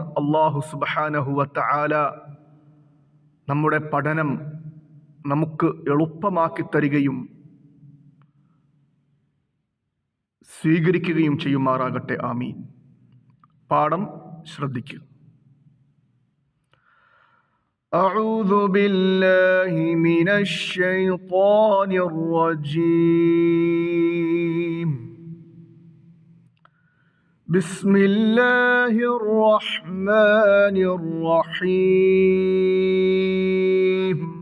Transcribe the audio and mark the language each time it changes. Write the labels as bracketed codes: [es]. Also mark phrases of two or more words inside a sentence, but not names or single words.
[ar] الله سبحانه وتعالى [ml] നമ്മുടെ പഠനം നമുക്ക് എളുപ്പമാക്കി തരികയും സ്വീകരിക്കുകയും ചെയ്യുമാറാകട്ടെ. ആമീൻ. പാഠം ശ്രദ്ധിക്കുക. [ar] أعوذ بالله من الشيطان الرجيم. بسم الله الرحمن الرحيم.